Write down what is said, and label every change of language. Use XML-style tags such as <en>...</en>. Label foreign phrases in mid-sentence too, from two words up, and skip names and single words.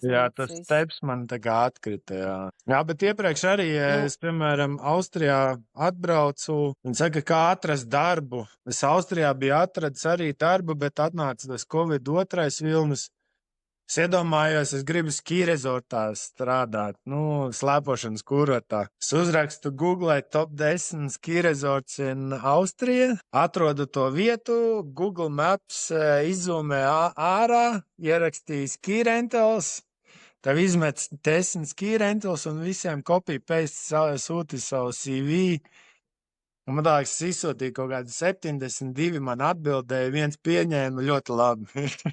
<lv>Jā, tas steps man tā kā atkrita, jā. Jā, bet iepriekš arī, es, piemēram, Austrijā atbraucu, un saka, kā atrast darbu. Es Austrijā biju atradis arī darbu, bet atnāca tas Covid-2 vilnis. Es iedomājos, es gribu ski rezortā strādāt, slēpošanas kurortā. Es uzrakstu Google</lv> <en>top 10 ski resorts in Austrija,</en> <lv>atrodu to vietu, Google Maps izzūmē ārā, ierakstīju</lv> <en>ski rentals,</en> <lv>tev izmet 10</lv> <en>ski rentals</en> <lv>un visiem copy-paste sūti savu CV. Un man liekas, es izsūtīju kaut kādu 72, man atbildēja, viens pieņēma ļoti labi.</lv>